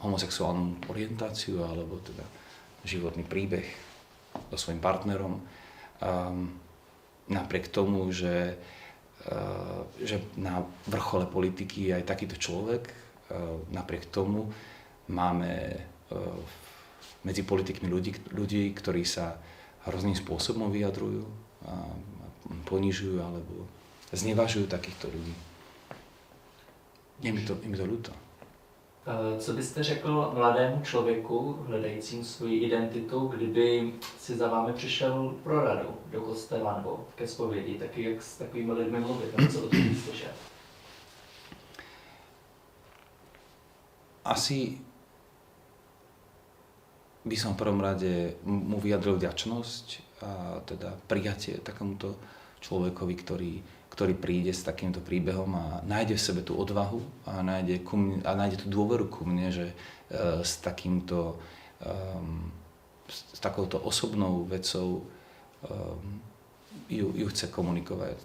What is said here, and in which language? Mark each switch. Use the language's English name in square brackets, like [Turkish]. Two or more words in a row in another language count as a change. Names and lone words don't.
[Slovak] homosexuálnu orientáciu alebo teda životný príbeh so svojím partnerom, napriek tomu, že na vrchole politiky je aj takýto človek, napriek tomu máme medzi politikmi ľudí, ktorí sa hrozným spôsobom vyjadrujú, ponižujú alebo znevažujú takýchto ľudí. Je mi to ľúto. [Czech] Co byste řekl mladému člověku, hledajícím svoji identitu, kdyby si za vámi přišel pro radu do kostela nebo ke zpovědi, taky jak s takovými lidmi mluvit, nebo co o tom slyšet? [Slovak] Asi by som v prvom rade mu vyjadril vďačnosť a teda prijatie takémuto človekovi, ktorý príde s takýmto príbehom a nájde v sebe tú odvahu a nájde tú dôveru ku mne, že s takouto osobnou vecou ju chce komunikovať.